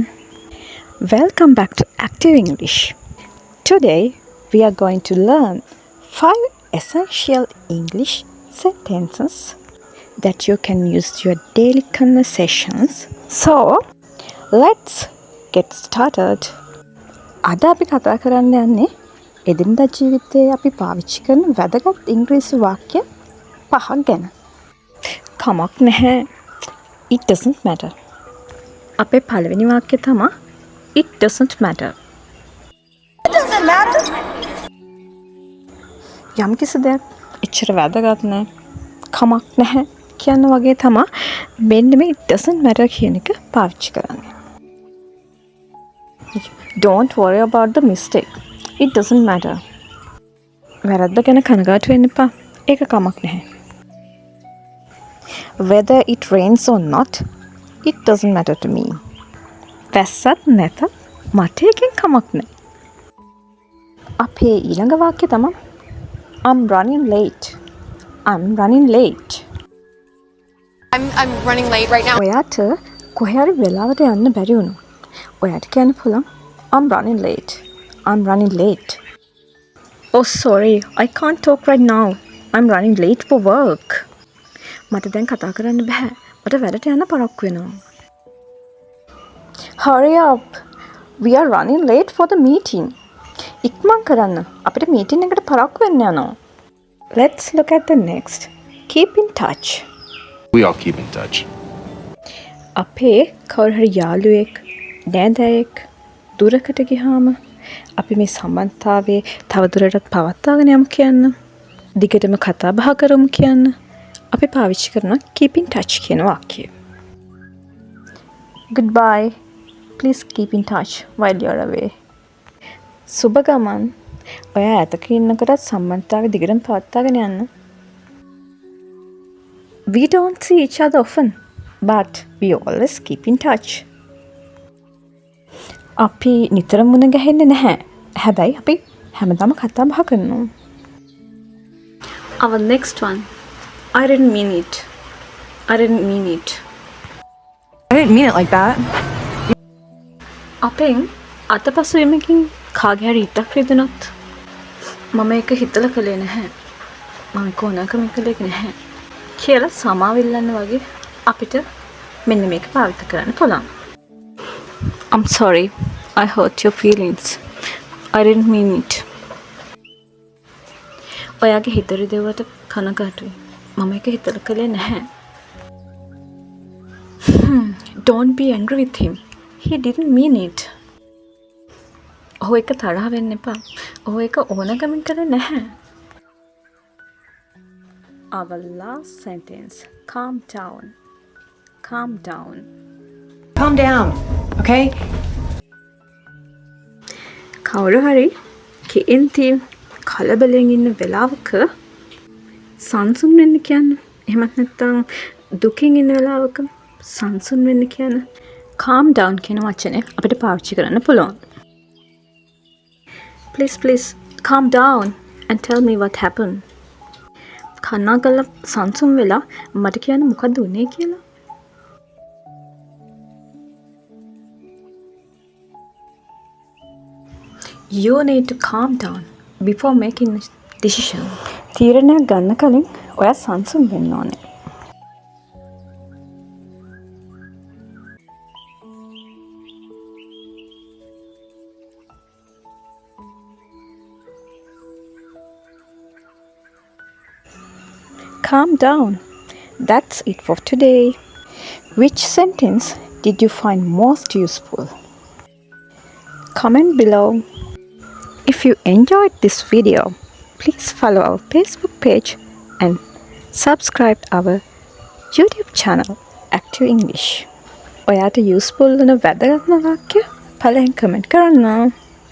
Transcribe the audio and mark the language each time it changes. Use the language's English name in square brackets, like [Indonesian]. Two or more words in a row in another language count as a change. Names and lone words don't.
[English] Welcome back to Active English. Today we are going to learn 5 essential English sentences that you can use to your daily conversations. So, let's get started. [Sinhala] අද අපි කතා කරන්න යන්නේ එදිනදා ජීවිතයේ අපි පාවිච්චි කරන වැදගත් ඉංග්‍රීසි වාක්‍ය පහක් ගැන. කමක් නැහැ. [English] It doesn't matter. [Sinhala] අපේ පළවෙනි වාක්‍යය තමයි [English] It doesn't matter. It doesn't matter. [Sinhala] යම් කිසි දෙයක් එච්චර වැදගත් නැහැ. කමක් නැහැ කියන වගේ තමයි මෙන්න මේ [English] It doesn't matter [Sinhala] කියන එක පාවිච්චි කරන්නේ. [English] Don't worry about the mistake. It doesn't matter. [Sinhala] වැරද්ද ගැන කනගාටු වෙන්න එපා. ඒක කමක් නැහැ. [English] Whether it rains or not, it doesn't matter to me. [Sinhala] වැස්සත් නැත මට එකෙන් කමක් නැහැ. අපේ ඊළඟ වාක්‍යය තමයි [English] I'm running late. I'm running late. I'm running late right now. [Sinhala] ඔයාට කොහේ හරි වෙලාවට යන්න බැරි වුණොත් ඔයාට කියන්න පුළුවන් [English] I'm running late. I'm running late. Oh sorry, I can't talk right now. I'm running late for work. [Sinhala] මට දැන් කතා කරන්න බෑ. මට වැඩට යන්න පරක්කු වෙනවා. [English] Hurry up. We are running late for the meeting. [Sinhala] ඉක්මන් කරන්න. අපිට meeting එකට පරක්කු වෙන්න යනවා. [English] Let's look at the next. Keep in touch. We all keep in touch. [Sinhala] අපේ කවුරු හරි යාළුවෙක් නෑදෑයෙක් දුරකට ගියාම අපි මේ සම්බන්ධතාවයේ තවදුරටත් පවත්වාගෙන යමු කියන්න. දිගටම කතා බහ කරමු කියන්න. අපි පාවිච්චි කරන [English] keep in touch [Sinhala] කියන වාක්‍යය. [English] Goodbye. Please keep in touch while you're away. [Sinhala] සුබ ගමන්. ඔයා ඈතක ඉන්නකොටත් සම්බන්ධතාවය දිගටම පවත්වාගෙන යන්න. [English] We don't see each other often, but we always keep in touch. [Sinhala] අපි නිතර මුණ ගැහෙන්නේ නැහැ. හැබැයි අපි හැමදාම කතා බහ කරනවා. [English] Our next one. I didn't mean it. I didn't mean it. I didn't mean it like that. [Sinhala] අපෙන් අතපසු එමකින් කාගේ හරි ඉතක් රිදුනොත් මම ඒක හිතලා කළේ නැහැ. මම කොනකම කළේ නැහැ. කියලා සමාව ඉල්ලන්න වගේ අපිට මෙන්න මේක පාවිච්චි කරන්න පුළුවන්. [English] I'm sorry. I hurt your feelings. I didn't mean it. [Sinhala] ඔයාගේ හිත රිදෙව්වට කනගාටුයි. මම ඒක හිතලා කළේ නැහැ. [English] Don't be angry with him. He didn't mean it. [Sinhala] ඔහු එක තරහ වෙන්න එපා. ඔහු එක ඕනකමින් කළේ නැහැ. [English] Our last sentence. Calm down. Calm down. Calm down, okay? [Sinhala] කවුරු හරි කේන්ති කලබලෙන් ඉන්න වෙලාවක සංසුන් වෙන්න කියන්න. එහෙමත් නැත්නම් දුකින් ඉන්න වෙලාවක සංසුන් වෙන්න කියන්න. [English] calm down [Sinhala] කියන වචනේ අපිට පාවිච්චි කරන්න පුළුවන්. [English] Please calm down and tell me what happened. [Sinhala] කන්නාකල්ල සංසුන් වෙලා මට කියන්න මොකද්ද උනේ කියලා. [English] You need to calm down before making a decision. [Sinhala] තීරණයක් ගන්න කලින් ඔයා සංසුන් වෙන්න ඕනේ. [English] Calm down. That's it for today. Which sentence did you find most useful? Comment below. If you enjoyed this video, please follow our Facebook page and subscribe our YouTube channel, Active English. [Sinhala] ඔයාට useful වන වැදගත්ම වාක්‍ය පළවෙනි comment කරන්න.